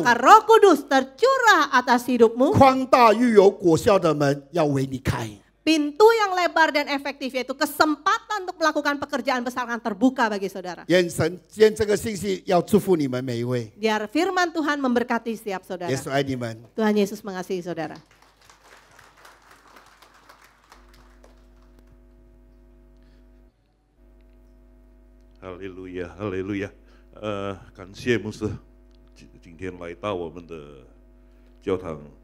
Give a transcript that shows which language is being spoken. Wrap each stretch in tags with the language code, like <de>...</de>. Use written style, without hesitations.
<id>maka Roh Kudus tercurah atas hidupmu.</id> <zh>宽大又有果效的门要为你开。</zh> <id>Pintu yang lebar dan efektif yaitu kesempatan untuk melakukan pekerjaan besar akan terbuka bagi saudara.</id> <zh>愿神今天这个信息要祝福你们每一位，</zh> <id>Biar firman Tuhan memberkati setiap saudara.</id> <zh>耶稣爱你们。</zh> <id>Tuhan Yesus mengasihi saudara.</id> <zh>Haleluya，哈利路亚。感谢牧师今天来到我们的教堂。</zh>